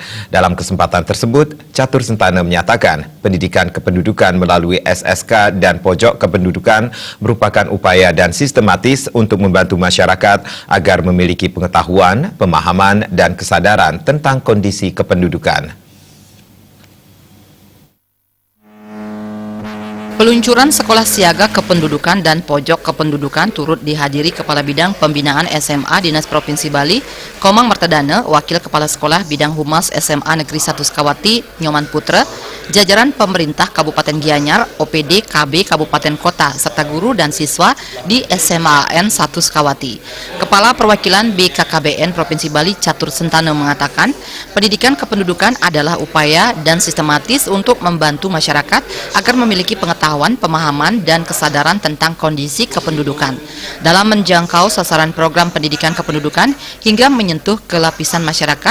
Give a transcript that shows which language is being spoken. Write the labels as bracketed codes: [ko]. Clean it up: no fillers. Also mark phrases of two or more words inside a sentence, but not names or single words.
[id] Dalam kesempatan tersebut, Catur Sentana menyatakan pendidikan kependudukan melalui SSK dan Pojok Kependudukan merupakan upaya dan sistematis untuk membantu masyarakat agar memiliki pengetahuan, pemahaman, dan kesadaran tentang kondisi kependudukan. Peluncuran Sekolah Siaga Kependudukan dan Pojok Kependudukan turut dihadiri Kepala Bidang Pembinaan SMA Dinas Provinsi Bali, Komang Martadana, Wakil Kepala Sekolah Bidang Humas SMA Negeri 1 Sukawati, Nyoman Putra, jajaran pemerintah Kabupaten Gianyar, OPD KB Kabupaten Kota, serta guru dan siswa di SMAN 1 Sukawati. Kepala Perwakilan BKKBN Provinsi Bali, Catur Sentana mengatakan, pendidikan kependudukan adalah upaya dan sistematis untuk membantu masyarakat agar memiliki pengetahuan, pemahaman, dan kesadaran tentang kondisi kependudukan dalam menjangkau sasaran program pendidikan kependudukan hingga menyentuh ke lapisan masyarakat.